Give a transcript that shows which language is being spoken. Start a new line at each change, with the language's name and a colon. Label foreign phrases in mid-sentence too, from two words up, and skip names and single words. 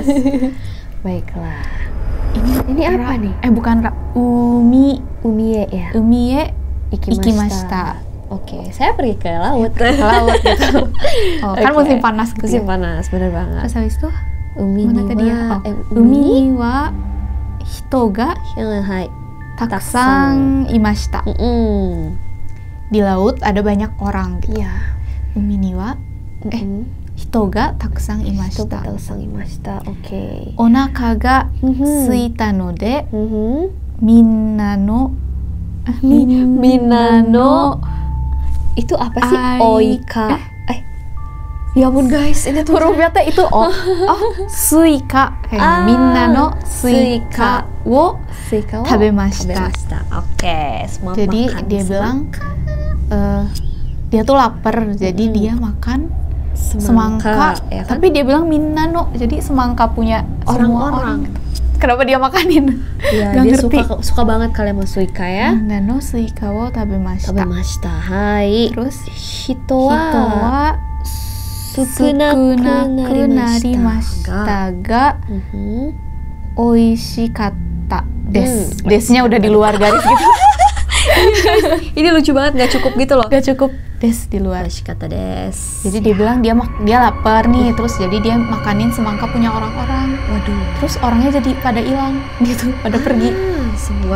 Indonesian: Baiklah. Ini apa nih? Bukan
Japanese: 海へや. 海へ行きました.
Indonesian: Oke, saya pergi ke laut. Ke laut gitu. Oh, kan Oke. musim panas gitu. Musim ya. panas, bener banget. Terus habis itu
Japanese: Umi
Indonesian: mana
Japanese: ni
Indonesian: tadi ya?
Japanese: wa- 海は人が hai. たくさんいました.
Indonesian: Di laut ada banyak orang gitu. Iya.
Japanese: 海には人がたくさん
Indonesian: Itu
Japanese: imashita.
Indonesian: betul sang imashita. Oke.
Japanese: お腹が空いたのでみんなの
Indonesian: Itu apa sih? Ai- Oika. Ya ampun guys, ini tuh hurufnya teh itu suika kayak
Japanese: みんなのスイカをスイカは tabemashita.
Indonesian: Oke, semua Jadi makan dia bilang dia tuh lapar, jadi dia makan semangka. ya kan? Tapi dia bilang minna no, jadi semangka punya semua Orang-orang. orang. Kenapa dia makanin? Ya, Gak dia ngerti. suka banget kalian sama suika ya.
Japanese: みんなのスイカを食べました. Tabemashita. Hai.
Indonesian: Terus
Japanese: Hito hito wa wa sukunaku 少なくなりましたが美味しかったです.
Indonesian: Desnya udah di luar garis gitu. Ini lucu banget, nggak cukup gitu loh. Gak cukup des di luar. Kata des. Jadi dia bilang dia lapar nih, terus jadi dia makanin semangka punya orang-orang. Waduh. Terus orangnya jadi pada hilang gitu, pada pergi. Sebuah.